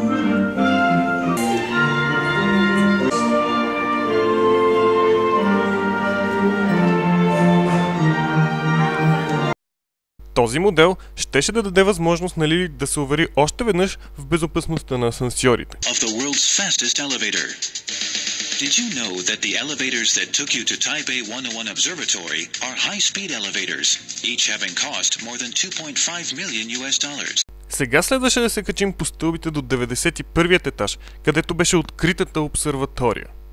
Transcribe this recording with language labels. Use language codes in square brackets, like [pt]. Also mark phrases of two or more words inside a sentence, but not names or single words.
[bg] Този модел щеше да даде възможност на Лили да се увери още веднъж в безопасността на асансьорите. [en] Did you know that the elevators that took you to Taipei 101 Observatory are high-speed elevators, each having cost more than 2.5 million US dollars? [bg] Сега следваше да се качим по стълбите до 91-ият етаж, където беше откритата обсерватория.